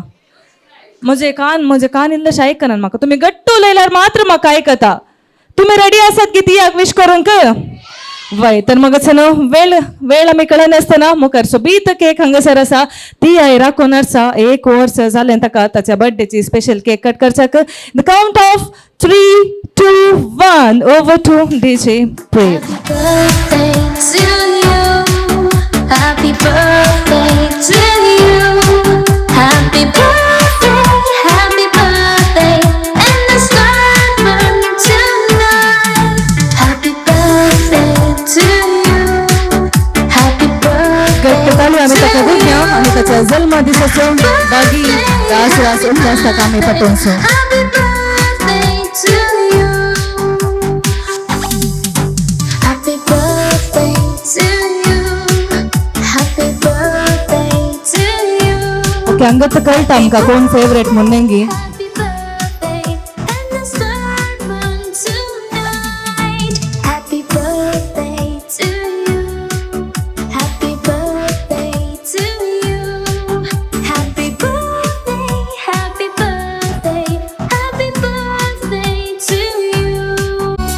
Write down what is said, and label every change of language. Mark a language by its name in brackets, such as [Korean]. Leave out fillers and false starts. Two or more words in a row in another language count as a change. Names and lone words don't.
[Konkani] म्हजे कान इल्लेशे आयकना म्हाका. तुमी गट्टू लायल्यार मात्र म्हाका आयकता. तुमी रेडी आसात की तियाक विश करूंक? वय तर मग वेळ आमी कळना आसतना मुखार सोबीत केक हांगासर आसा. ती राखून आसा 1 वर्स जालें ताका ताच्या बर्थडेची [English] special cake cut [Konkani] करच्याक. [English] The count of 3, 2, 1 over to DJ Prem. Happy birthday to you. Happy birthday, happy birthday, and the stars burn tonight. Happy birthday to you. Happy birthday. [Konkani] गट्टताली आमी ताका दिवया आनी ताच्या जल्मा दिसाचो बागी रास उल्हास ताका आमी पटोवचो. [English] Happy birthday to you. Happy birthday to you. Happy birthday to you. [Konkani] ओके, हांगाच कळटा आमकां कोण फेवरेट म्हणून गी. [English] Happy birthday, and the stars burn tonight. Happy birthday to you. Happy birthday to you. Happy birthday, happy birthday, happy birthday to you.